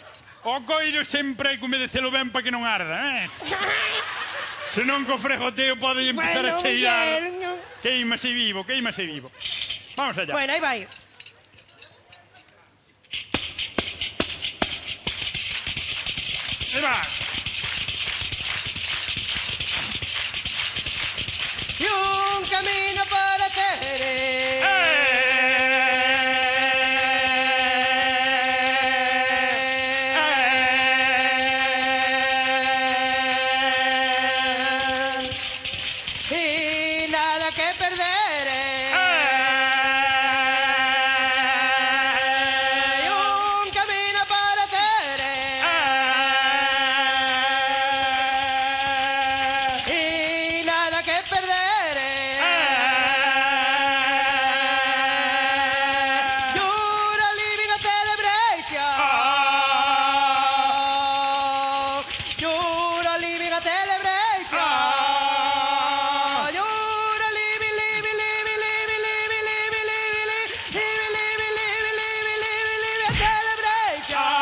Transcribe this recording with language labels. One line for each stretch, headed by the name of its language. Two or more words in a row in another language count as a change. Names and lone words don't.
Galician: O coiro sempre hai que humedecelo ben para que non arda, Se non co fregoteo pode empezar a cheirar. Queimase vivo.
Spanish: Vamos allá.
Galician: Bueno, aí vai. Aí va.
Spanish: Y un camino para y nada que perder. Y un camino para y nada que perder.
English: You're living a celebration. You're living a celebration. You're living a celebration.